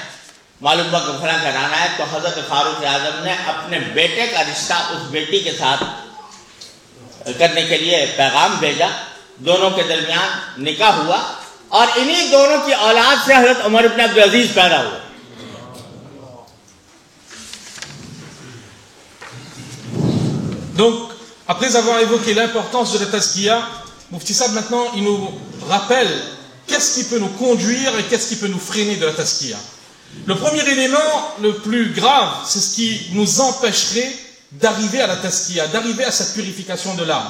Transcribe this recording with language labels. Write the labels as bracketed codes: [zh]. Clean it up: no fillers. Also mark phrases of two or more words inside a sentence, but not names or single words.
[ur] معلوم ہوا کہ فلاں گھرانہ ہے. تو حضرت فاروق اعظم نے اپنے بیٹے کا رشتہ اس بیٹی کے ساتھ کرنے کے لیے پیغام بھیجا. دونوں کے درمیان نکاح ہوا, اور انہی دونوں کی اولاد سے حضرت عمر بن عبدالعزیز پیدا ہوئے. [fr] Donc, après avoir évoqué l'importance de la tazkiya, Mufti Saab maintenant il nous rappelle qu'est-ce qui peut nous conduire et qu'est-ce qui peut nous freiner de la tazkiya. Le premier élément, le plus grave, c'est ce qui nous empêcherait d'arriver à la tazkiya, d'arriver à cette purification de l'âme.